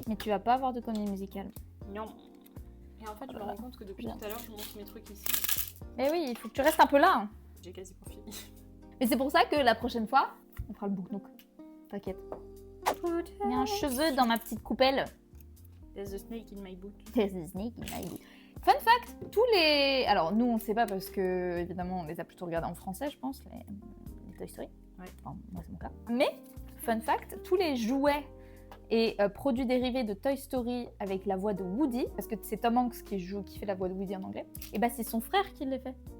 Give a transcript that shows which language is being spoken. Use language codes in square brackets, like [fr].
[fr] Mais tu vas pas avoir de comédie musicale. Non. Et en fait, je me rends compte que depuis tout à l'heure, je montre mes trucs ici. Mais oui, il faut que tu restes un peu là. J'ai quasiment fini. Mais c'est pour ça que la prochaine fois, on fera le book nook. T'inquiète. Il y a un cheveu dans ma petite coupelle. [en] There's a snake in my boot. There's a snake in my boot. [fr] Fun fact, tous les... Alors nous, on sait pas parce que, évidemment, on les a plutôt regardés en français, je pense, les Toy Story. Ouais. Enfin, moi, c'est mon cas. Mais, fun fact, tous les jouets et produits dérivés de Toy Story avec la voix de Woody, parce que c'est Tom Hanks qui fait la voix de Woody en anglais, et bah c'est son frère qui les fait.